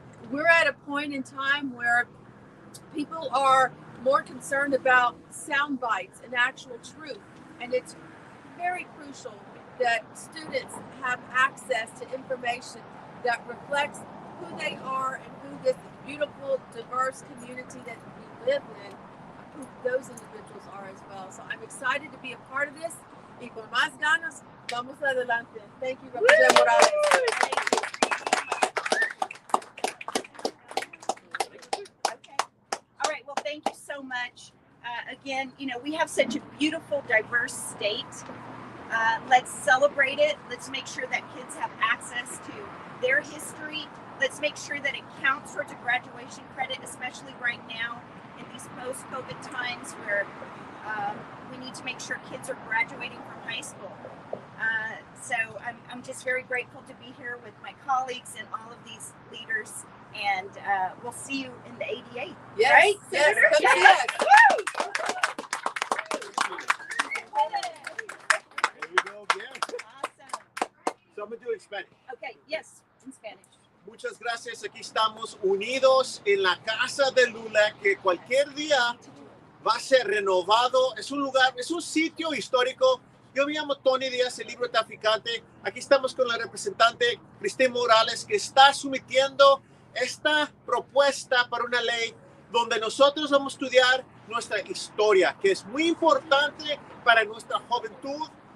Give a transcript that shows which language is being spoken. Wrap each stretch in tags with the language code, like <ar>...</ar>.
<en>We're at a point in time where people are more concerned about sound bites and actual truth, and it's very crucial that students have access to information that reflects who they are and who this beautiful, diverse community that we live in, who those individuals are as well. So I'm excited to be a part of this.</en> <es>Y con más ganas, vamos adelante.</es> <en>Thank you, Representative Morales. Okay. All right. Well, thank you so much. Again, we have such a beautiful, diverse state. Let's celebrate it. Let's make sure that kids have access to their history. Let's make sure that it counts towards a graduation credit, especially right now in these post-COVID times where we need to make sure kids are graduating from high school. So I'm just very grateful to be here with my colleagues and all of these leaders. And we'll see you in the 88. Yes, right? yes, Senator? yes. There we go again. Awesome. So I'm going to do it in Spanish. Okay, yes, in Spanish.</en> <es>Muchas gracias. Aquí estamos unidos en la casa de LULAC, que cualquier día va a ser renovado. Es un lugar, es un sitio histórico. Yo me llamo Tony Diaz, el libro traficante. Aquí estamos con la representante Christina Morales, que está sometiendo esta propuesta para una ley donde nosotros vamos a estudiar nuestra historia, que es muy importante para nuestra juventud.</es>